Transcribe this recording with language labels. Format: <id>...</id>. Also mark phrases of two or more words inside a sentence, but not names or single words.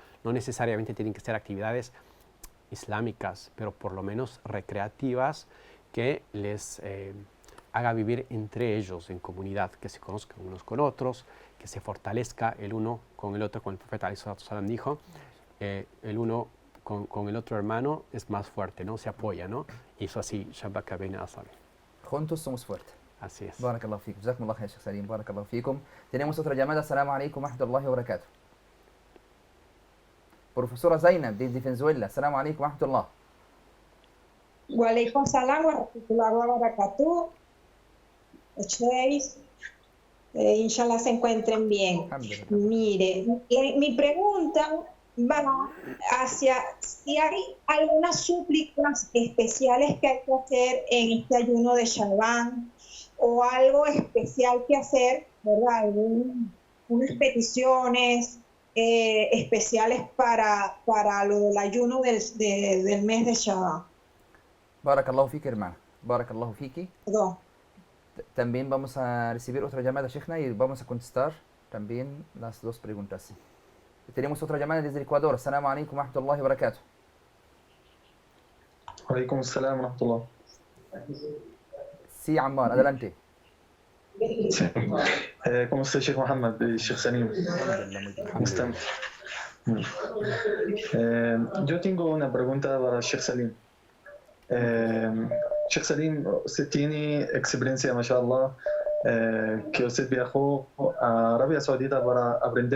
<es>No necesariamente tienen que ser actividades islámicas, pero por lo menos recreativas que les haga vivir entre ellos en comunidad, que se conozcan unos con otros, que se fortalezca el uno con el otro, como el profeta ﷺ dijo, el uno con el otro hermano es más fuerte, ¿no? Se apoya, ¿no? Y eso así,</es> <ar>شبك بين أصابع.</ar> <es>Juntos somos fuertes. Así es.</es> <ar>بارك الله فيكم. جزاكم الله خير، شيخ سليم. بارك الله فيكم.</ar> <es>Tenemos otra llamada.</es> <ar>السلام عليكم ورحمة الله وبركاته.</ar> <es>Profesora Zainab desde Venezuela.</es> <ar>السلام عليكم ورحمة الله. وعليكم السلام ورحمة الله وبركاته.</ar> <es>Inshallah se encuentren bien.</es> <ar>Alhamdulillah.</ar> <es>Mire, mi pregunta va hacia si hay algunas súplicas especiales que hay que hacer en este ayuno de Shaban o algo especial que hacer, ¿verdad? Unas peticiones especiales para lo del ayuno del mes de Shaban.</es> <ar>بارك الله فيك, hermana. بارك الله فيك.</ar> <es>Perdón. También vamos a recibir otra llamada, Sheikhna, y vamos a contestar también las dos preguntas. Tenemos otra llamada desde Ecuador.</es> <ar>السلام عليكم ورحمة الله وبركاته. عليكم السلام ورحمة الله.</ar> <es>Sí, Ammar, adelante. ¿Cómo está Sheikh Mohammed y Sheikh Salim? Yo tengo una pregunta para Sheikh Salim. Sheikh Salim, usted tiene experiencia, mashallah, que usted viajó a Arabia Saudita para aprender</es>